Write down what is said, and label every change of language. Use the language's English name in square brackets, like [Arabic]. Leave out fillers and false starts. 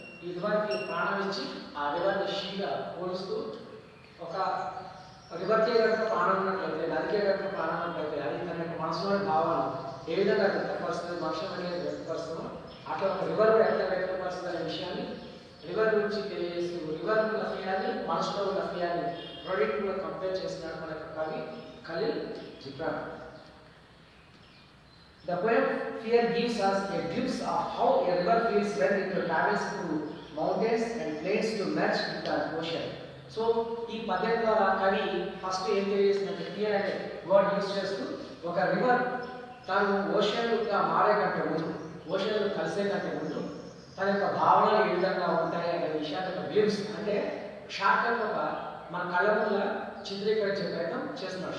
[Telugu] ఈ రివర్కి ప్రాణం ఇచ్చి ఆ రివర్ని షీగా పోలుస్తూ, ఒక రివర్కే కనుక ప్రాణం ఉన్నట్లయితే నదికే కనుక ప్రాణం ఉన్నట్లయితే అది తన యొక్క మనసులోని భావాలు ఏ విధంగా వ్యక్తపరుస్తుంది, మనుషులు అనేది వ్యక్తపరుస్తుందో అట్లా ఒక రివర్ ఎట్లా వ్యక్తపరుస్తుంది అనే విషయాన్ని రివర్ గురించి తెలియజేస్తూ రివర్ ఉన్న ఫియాన్ని మనసులో ఉన్న ఫియాన్ని ప్రోడక్ట్ కూడా కంపేర్ చేస్తున్నాడు మన కవి Khaleel Ghibran. [English] The poem Fear gives us a glimpse of how a river feels when it travels through mountains and plains to merge with the ocean. [Telugu] So ఈ పద్యం ద్వారా కవి ఫస్ట్ ఏం తెలియజేస్తుందంటే ఫియర్ అనే వర్డ్ యూజ్ చేస్తూ ఒక రివర్ తాను ఓషన్గా మారే కంటే ముందు, ఓషన్లు కలిసే కంటే ముందు తన యొక్క భావనలు ఏ విధంగా ఉంటాయి అనే విషయాన్ని ఒక గ్లిమ్స్ అంటే షార్ట్కట్ ఒక మన కళ్ళ ముందు చిత్రీకరించే ప్రయత్నం చేస్తున్నాడు.